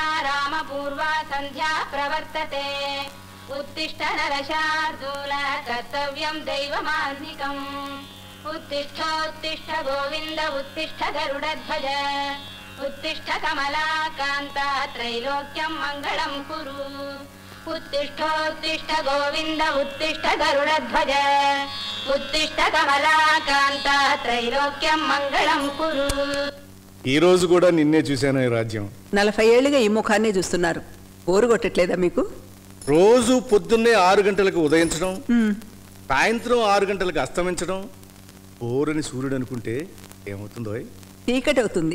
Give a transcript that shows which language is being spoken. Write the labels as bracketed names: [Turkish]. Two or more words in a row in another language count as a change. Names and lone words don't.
[Sanskrit] रामपूर्वा संध्या प्रवर्तते उत्तिष्ठ नरशार्दूल कर्तव्यं दैवमान्धिकम् उत्तिष्ठोत्तिष्ठ गोविन्द उत्तिष्ठ गरुडध्वज उत्तिष्ठ कमलाकान्ता त्रैलोक्यं मङ्गलं कुरु उत्तिष्ठोत्तिष्ठ गोविन्द उत्तिष्ठ गरुडध्वज उत्तिष्ठ कमलाकान्ता त्रैलोक्यं मङ्गलं कुरु। [Telugu] ఈ రోజు కూడా నిన్నే చూశాను ఈ రాజ్యం. 40 ఏళ్లుగా ఈ ముఖాన్నే చూస్తున్నారు. బోరు కొట్టట్లేదా మీకు? రోజు పొద్దున్నే 6 గంటలకు ఉదయించడం, సాయంత్రం 6 గంటలకు అస్తమించడం. బోరని సూర్యుడు అనుకుంటే ఏమవుతుందో? చీకటి అవుతుంది.